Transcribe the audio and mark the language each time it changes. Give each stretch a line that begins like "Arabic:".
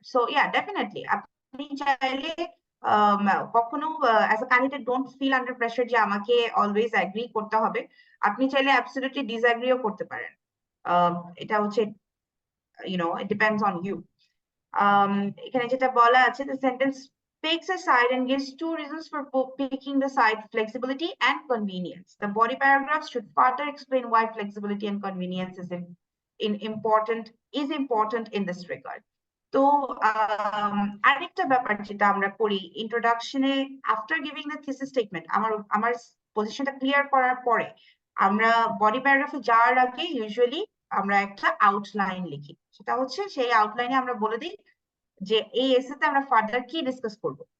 English: So yeah, definitely
Bangla: আপনি চাইলে কখনো
English: as a candidate don't feel under pressure যে আমাকে always agree করতে হবে।
Bangla: আপনি চাইলে absolutely disagree ও করতে পারেন। এটা হচ্ছে
English: it depends on you.
Bangla: এখানে যেটা বলা আছে,
English: the sentence picks a side and gives two reasons for picking the side: flexibility and convenience. The body paragraphs should further explain why flexibility and convenience is important in this regard.
Bangla: তো আরেকটা ব্যাপার যেটা আমরা করি ইন্ট্রোডাকশনে,
English: after giving the thesis statement,
Bangla: আমার পজিশনটা clear করার পরে আমরা বডি প্যারাগ্রাফে যাওয়ার আগে ইউজুয়ালি আমরা একটা আউটলাইন লিখি। সেটা হচ্ছে সেই আউটলাইনে আমরা বলে দিই যে এই এসেতে আমরা ফার্দার কি ডিসকাস করব।